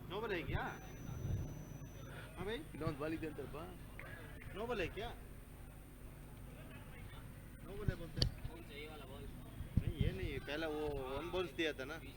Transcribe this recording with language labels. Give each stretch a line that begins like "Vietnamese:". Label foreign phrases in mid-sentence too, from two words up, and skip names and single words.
Hindi: नोबल है क्या? हाँ भाई
Kannada: ಇನ್ನೊಂದು ಬಾಲ್ ಇದೆ ಅಂತಪ್ಪ.
Hindi: नोबल है क्या? नोबल है बोलते नहीं, ये नहीं, पहला वो
English: one balls
Hindi: दिया था ना।